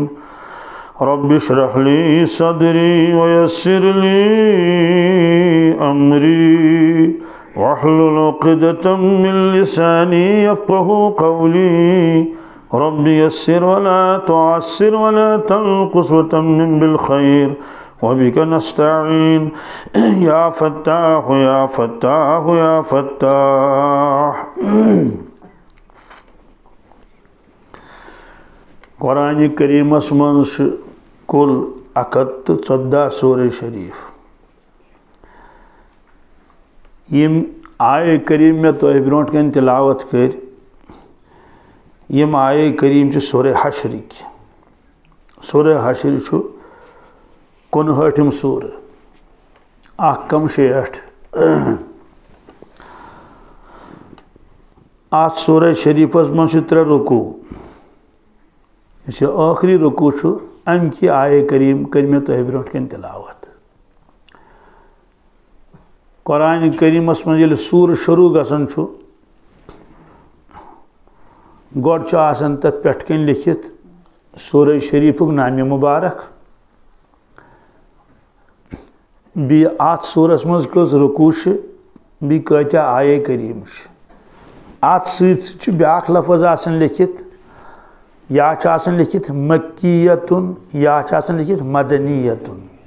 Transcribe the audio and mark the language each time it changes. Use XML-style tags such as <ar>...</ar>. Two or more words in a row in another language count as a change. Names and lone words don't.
<ar>رب اشرح لي صدري ويسر لي أمري واحلل عقدة من لساني يفقهوا قولي۔ رب يسر ولا تعسر ولا تنقص وتمم بالخير، وبك نستعين يا فتاح يا فتاح يا فتاح۔</ar> <ks>قرآن کریم من کل 114 سورہ شریف۔ یم آیے کریم میں تو برونٹ کن تلاوت کر، یم آیے کریم چھ سورہ حشر کی۔ سورہ حشر چھ 59 سورہ، اخ کم 60۔ آت سورہ شریفس من چھ 3 رکوع یہ آخری رکوع ام کی آیہ کریم کر میں تہ برونٹ کن تلاوت قرآن کریمس من یل سور شروع گژھان گۄڈٕ چھُ آسان تتھ پٮ۪ٹھ کن لکھت سورہ شریفک نام مبارک بی آت سورس مز کٔژ رکوع بی کۭتیاہ آیہ کریم ات سۭتۍ بیاکھ لفظ آسان لکھت یا چھُ آسان لکھت مکیتن یا چھُ آسان لکھت مدنیتن</ks>